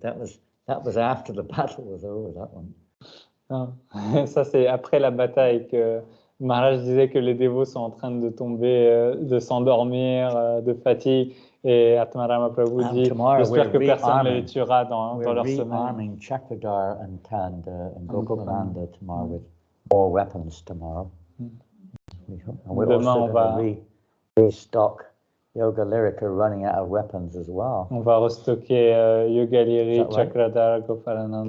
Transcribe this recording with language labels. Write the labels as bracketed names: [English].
[English] That was after the battle was over, that one. [French] Ça, c'est après la bataille que Maharaj disait que les dévots sont en train de tomber, de s'endormir, de fatigue. Et Atmarama Prabhu dit, j'espère que personne ne les tuera dans leur sommeil. [English] We're rearming Chakradhar and Tanda and Gokulananda tomorrow with more weapons tomorrow. And we're also going to restock Yoga Lyrica running out of weapons as well. [French] On va restocker Yoga Lyrica, Chakradhar, Gopalananda.